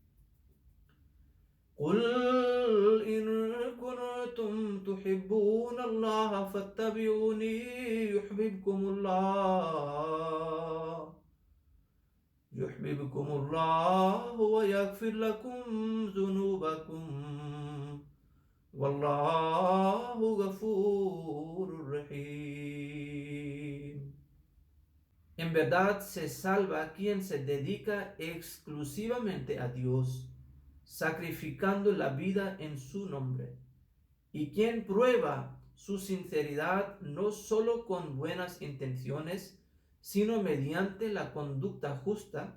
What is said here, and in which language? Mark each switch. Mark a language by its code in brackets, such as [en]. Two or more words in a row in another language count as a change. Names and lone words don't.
[ar] قُلْ إِن كُنتُمْ تُحِبُّونَ اللَّهَ فَاتَّبِعُونِي يُحْبِبْكُمُ اللَّهُ وَيَغْفِرْ لَكُمْ ذُنُوبَكُمْ وَاللَّهُ غَفُورٌ رَحِيمٌ. [es] En verdad se salva quien se dedica exclusivamente a Dios, sacrificando la vida en su nombre, y quien prueba su sinceridad no solo con buenas intenciones, sino mediante la conducta justa.